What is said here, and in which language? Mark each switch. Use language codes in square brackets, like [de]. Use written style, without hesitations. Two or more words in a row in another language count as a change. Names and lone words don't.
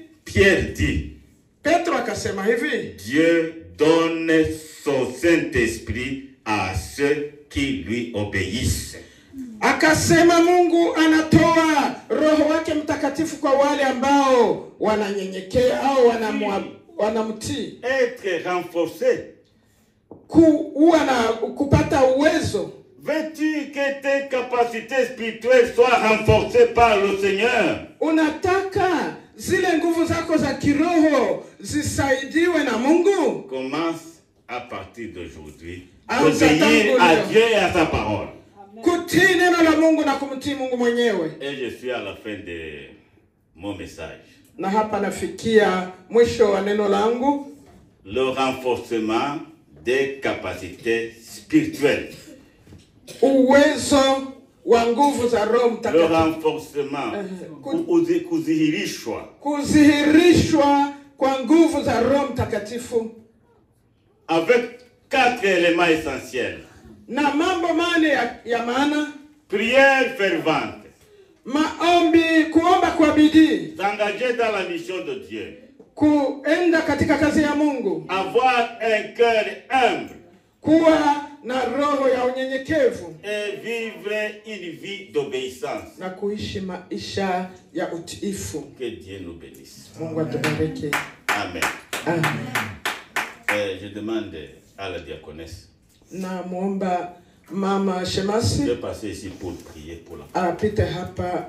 [fr] Pierre dit, [sw] Petro akasema hivi, [fr] Dieu donne son Saint-Esprit à ceux qui lui obéissent. [sw] akasema Mungu anatoa Roho wake Mtakatifu kwa wale ambao wananyenyekea au wanamtii. [fr] Être renforcé. [sw] Kuwa na kupata uwezo. [fr] Veux-tu que tes capacités spirituelles soient renforcées par le Seigneur? [sw] Unataka zile nguvu zako za kiroho zisaidiwe na Mungu? [fr] Commence à partir d'aujourd'hui Ah, d'obéir ça à t'envoie. Dieu et à sa parole. [sw] Kutii neno la Mungu na kumtii Mungu mwenyewe. [fr] Et je suis à la fin de mon message. [sw] Na hapa nafikia mwisho wa neno langu. [fr] Le renforcement des capacités spirituelles. [sw] Uwezo wa nguvu za Roho [fr] Le [sw] Mtakatifu. [fr] renforcement, kuzihirishwa. [sw] Kudhihirishwa kwa nguvu za Roho Mtakatifu. [fr] Avec 4 éléments essentiels. [sw] Na mambo mane ya maana: [fr] Prière fervente. [sw] maombi, kuomba kwa bidii, [fr] S'engager dans la mission de Dieu. [sw] kuenda katika kazi ya Mungu, [fr] Avoir un cœur humble. [sw] kuwa na roho ya unyenyekevu, [fr] Et vivre une vie d'obéissance. [sw] na kuishi maisha ya utiifu. [fr] Que Dieu nous bénisse. [sw] Mungu atubariki. [fr] Amen. [sw] Amen. [fr] Je demande à la diaconesse [sw] Na muomba Mama Shemasi [fr] de passer ici pour prier pour la [sw] apite hapa